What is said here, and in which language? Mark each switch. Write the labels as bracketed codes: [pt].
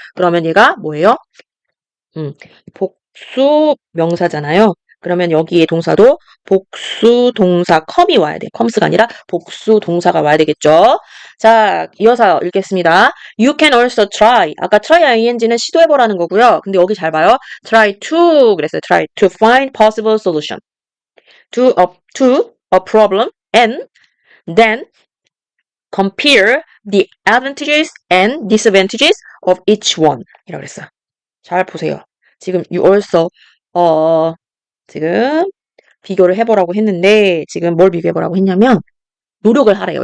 [ko] 그러면 얘가 뭐예요? 복수 명사잖아요. 그러면 여기에 동사도 복수 동사 컴이 와야 돼. comes가 아니라 복수 동사가 와야 되겠죠. [en] 자, [ko] 이어서 읽겠습니다. [en] You can also try. [ko] 아까 try ing는 시도해보라는 거고요. 근데 여기 잘 봐요. [en] try to [ko] 그랬어요. [en] try to find possible solution to a problem and then compare the advantages and disadvantages of each one. [ko] 이라고 그랬어요. 잘 보세요. 지금 you also 지금 비교를 해보라고 했는데 지금 뭘 비교해보라고 했냐면 노력을 하래요.